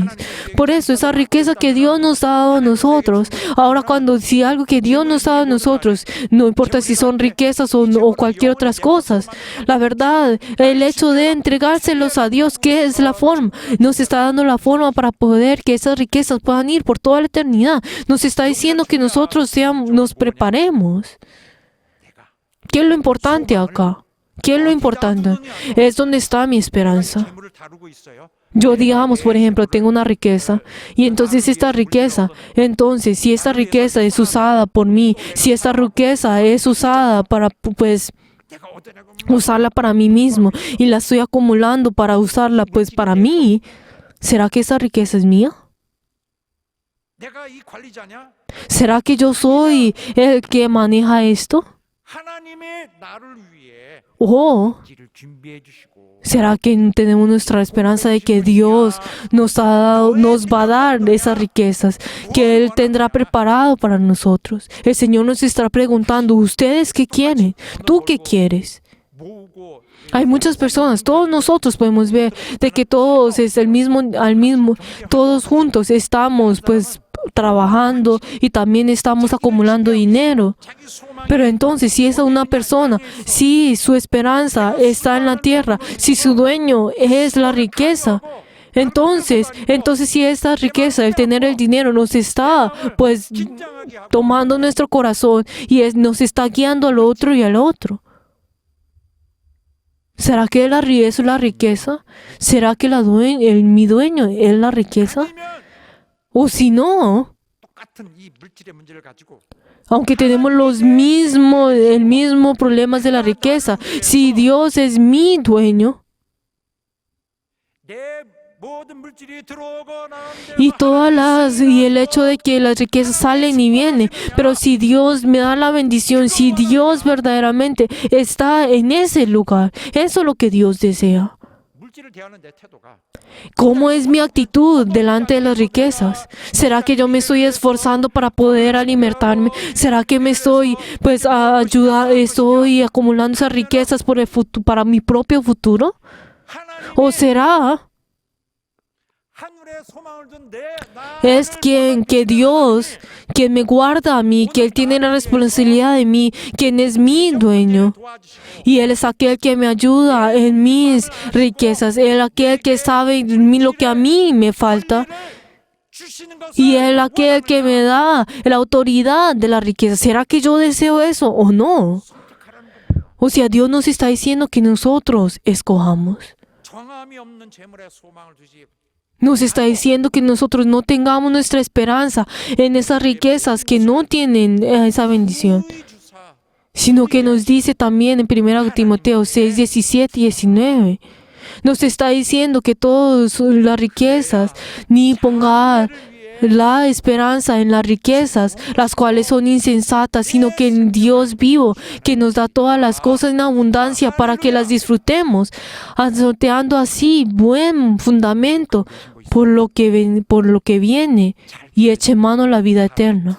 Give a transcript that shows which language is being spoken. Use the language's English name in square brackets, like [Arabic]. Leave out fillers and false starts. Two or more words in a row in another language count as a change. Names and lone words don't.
[Spanish] Por eso esa riqueza que Dios nos ha dado a nosotros, ahora si algo que Dios nos ha dado a nosotros, no importa si son riquezas o cualquier otras cosas, la verdad, el hecho de entregárselos a Dios, ¿qué es la forma? Nos está dando la forma para poder que esas riquezas puedan ir por toda la eternidad. Nos está diciendo que nosotros nos preparemos. ¿Qué es lo importante acá? ¿Qué es lo importante? Es donde está mi esperanza. [Korean] 재물을 다루고 있어요. [Spanish] Yo, digamos, por ejemplo, tengo una riqueza y entonces si esta riqueza es usada por mí, si esta riqueza es usada para, pues, [Korean] 내가 얻어내고 [Spanish] usarla para mí mismo y la estoy acumulando para usarla, pues, para mí, ¿será que esa riqueza es mía? [Korean] 내가 이 관리자냐? [Spanish] ¿Será que yo soy el que maneja esto? [Korean] 하나님의 나를 위해 [Spanish] ¿O [Korean] 길을 준비해 주시고 [Spanish] será que tenemos nuestra esperanza de que Dios nos va a dar esas riquezas, que Él tendrá preparado para nosotros? El Señor nos está preguntando, ¿ustedes qué quieren? ¿Tú qué quieres? [Korean] 모으고 [Spanish] Hay muchas personas, todos nosotros podemos ver de que todos todos juntos estamos pues trabajando y también estamos acumulando dinero. [Korean] 자기 소망이 [Spanish] Pero entonces, si es una persona, si su esperanza está en la tierra, si su dueño es la riqueza, entonces si esta riqueza, el tener el dinero, nos está pues [Korean] 긴장하게 하고 [Spanish] tomando nuestro corazón y nos está guiando al otro y al otro. ¿Será que es la riqueza? ¿Será que mi dueño es la riqueza? [Korean] 아니면 [Spanish] O si no, [Korean] 똑같은 이 물질의 문제를 가지고 [Spanish] aunque tenemos el mismo problemas de la riqueza, si Dios es mi dueño [Korean] 내 모든 물질이 들어오고 [Spanish] y el hecho de que las riquezas salen y vienen, pero si Dios me da la bendición, si Dios verdaderamente está en ese lugar, eso es lo que Dios desea. [Korean] 물질을 대하는 내 태도가 [Spanish] ¿Cómo es mi actitud delante de las riquezas? ¿Será que yo me estoy esforzando para poder alimentarme? ¿Será que me estoy estoy acumulando esas riquezas para mi propio futuro? ¿O será [Korean] 하늘의 소망을 준 내 [Spanish] Es que Dios, quien me guarda a mí, que Él tiene la responsabilidad de mí, quien es mi dueño. Y Él es aquel que me ayuda en mis riquezas. Él es aquel que sabe lo que a mí me falta. Y Él es aquel que me da la autoridad de la riqueza. ¿Será que yo deseo eso o no? O sea, Dios nos está diciendo que nosotros escojamos. [Korean] 정함이 없는 재물에 소망을 두지 [Spanish] Nos está diciendo que nosotros no tengamos nuestra esperanza en esas riquezas que no tienen esa bendición, [Korean] 주사 [Spanish] sino que nos dice también en 1 Timoteo 6, 17 y 19. Nos está diciendo que todas las riquezas, ni ponga la esperanza en las riquezas, las cuales son insensatas, sino que en Dios vivo, que nos da todas las cosas en abundancia para que las disfrutemos, sorteando así buen fundamento por lo que viene y eche mano a la vida eterna.